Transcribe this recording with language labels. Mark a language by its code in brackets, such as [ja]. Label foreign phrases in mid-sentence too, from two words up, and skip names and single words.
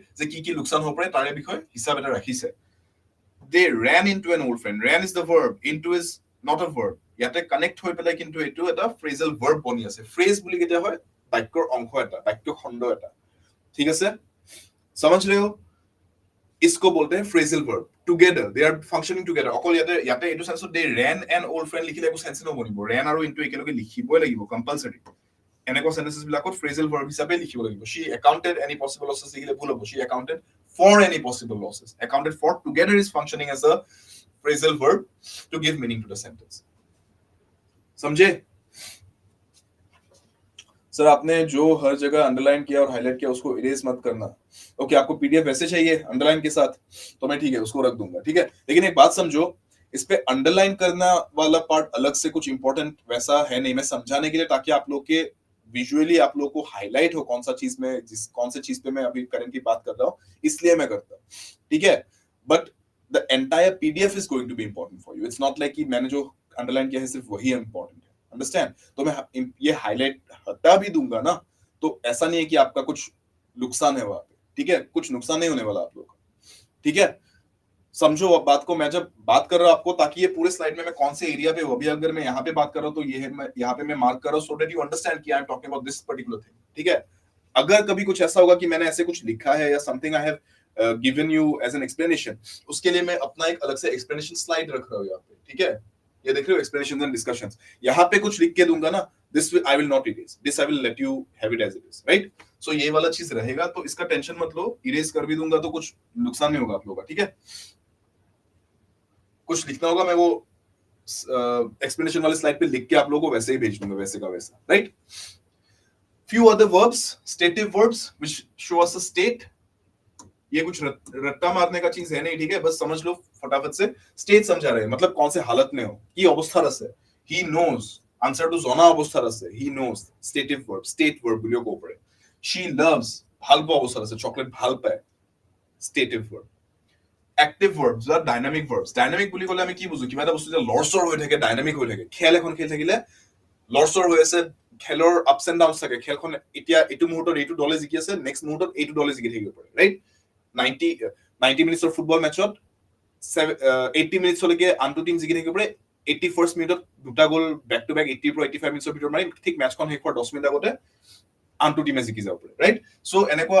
[as] যে কি কি লোকসান হ'ব পাৰে তাৰে বিষয়ে হিচাপ এটা ৰাখিছে. [en] they ran into an old friend. ran is the verb, into is not a verb. [as] ইয়াতে কানেক্ট হৈ পেলাই কিন্তু এইটো এটা [en] phrasal verb [as] বনি আছে. phrase বুলি কেতিয়া হয়, বাক্যৰ অংশ এটা, বাক্য খণ্ড এটা, ঠিক আছে? [hi] समझ रहे हो? इसको बोलते हैं [en] phrasal verb. Together, they are functioning together. [as] অকল ইয়াতে এইটো সেন্সত [en] they ran an old friend [as] লিখিলে একো সেন্স নবনিব. ran আৰু into একেলগে লিখিবই লাগিব কম্পালসৰি. এনেকুৱা সেন্টেন্সেস বিলাকত [en] phrasal verb [as] হিচাপে লিখিব লাগিব. [en] she accounted any possible losses [as] লিখিলে ভুল হ'ব. [en] she accounted for any possible losses. accounted for together is functioning as a phrasal verb to give meaning to the sentence. [hi] समझे? सर आपने जो हर जगह अंडरलाइन किया और हाईलाइट किया उसको इरेज मत करना. ओके, आपको पीडीएफ वैसे चाहिए अंडरलाइन के साथ, तो मैं ठीक है उसको रख दूंगा, ठीक है? लेकिन एक बात समझो, इस पे अंडरलाइन करना वाला पार्ट अलग से कुछ इंपॉर्टेंट वैसा है नहीं, मैं समझाने के लिए, ताकि आप लोग के विजुअली आप लोग को हाईलाइट हो कौन सा चीज में, कौन से चीज पे मैं अभी करंटली बात कर रहा हूँ, इसलिए मैं करता हूँ, ठीक है? [en] But the entire PDF is going to be important for you. It's not like [hi] कि मैंने जो अंडरलाइन किया है सिर्फ वही इंपॉर्टेंट है, अंडरस्टैंड? तो मैं ये हाईलाइट हटा भी दूंगा ना, तो ऐसा नहीं है कि आपका कुछ नुकसान है वहां पे, ठीक है? कुछ नुकसान नहीं होने वाला आप लोग का, ठीक है? समझो अब बात को. मैं जब बात कर रहा हूं आपको, ताकि ये पूरे स्लाइड में मैं कौन से एरिया पे हूं, अभी अगर मैं यहाँ पे बात कर रहा हूं तो ये है, मैं यहाँ पे मैं मार्क कर रहा हूं [en] so that you understand [hi] कि [en] I am talking about this particular thing, [hi] ठीक है? अगर कभी कुछ ऐसा होगा कि मैंने ऐसे कुछ लिखा है या [en] something I have given you as an explanation, [hi] उसके लिए मैं अपना एक अलग से एक्सप्लेनेशन स्लाइड रख रहा हूं यहाँ पे, ठीक है? ये देख रहे हो, [en] explanations and discussions. [hi] यहाँ पे कुछ लिख के दूंगा ना, [en] This I will not erase, this I will let you have it as it is, right? [hi] सो ये वाला चीज रहेगा, तो इसका टेंशन मत लो. इरेज कर भी दूंगा तो कुछ नुकसान नहीं होगा आप लोगों का, ठीक है? कुछ लिखना होगा मैं वो एक्सप्लेनेशन वाले स्लाइड पे लिख के आप लोगों को वैसे ही भेज दूंगा, वैसे का वैसा, राइट? [en] Few other verbs, stative verbs which show us a state. [hi] ये कुछ रट्टा मारने का चीज है नहीं, ठीक है? बस समझ लो फटाफट से. स्टेट समझा रहे हैं, मतलब कौन से हालत में हो, की अवस्था रस है. [en] He knows, answer to [as] জনা অৱস্থা আছে. [en] He knows, stative verb, state verb [as] বুলিও ক'ব পাৰে. [en] She loves, [as] ভাল পোৱা অৱস্থা আছে, চকলেট ভাল পায়, [en] stative verb. active verbs [as] বা [en] dynamic verbs [as] ডাইনামিক বুলি ক'লে আমি কি বুজো কিবা এটা বস্তু যে লৰচৰ হৈ থাকে ডাইনামিক হৈ থাকে খেল এখন খেলি থাকিলে লৰচৰ হৈ আছে খেলৰ [en] ups and downs [as] থাকে খেলখন এতিয়া এইটো মুহূৰ্তত এইটো দলে জিকি আছে নেক্সট মুহূৰ্তত এইটো দলে জিকি থাকিব পাৰে ৰাইট 90 মিনিটৰ ফুটবল মেচত 80 মিনিটছ লৈকে আনটো টিম জিকি থাকিব পাৰে 81st মিনিটত দুটা গোল [en] back to back [as] 80 পৰা 85 মিনিটৰ ভিতৰত মাৰি ঠিক মেচখন শেষ হোৱাৰ 10 মিনিট আগতে আনটো টিমে জিকি যাব পাৰে [en] right so [as] এনেকুৱা